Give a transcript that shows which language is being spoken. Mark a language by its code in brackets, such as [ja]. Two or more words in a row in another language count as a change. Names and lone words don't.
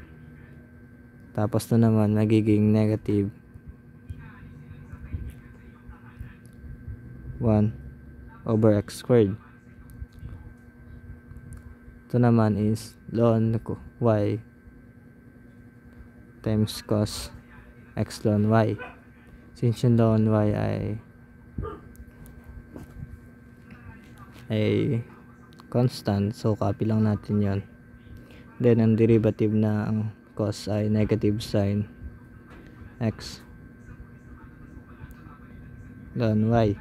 [tl] Tapos na naman magiging [en] negative 1 over x squared. [tl] Ito naman [en] is ln y times cos x ln y. [tl] Since yung ln y ay constant, so copy lang natin yon. Then ang derivative ng cos ay [en] negative sin x ln y.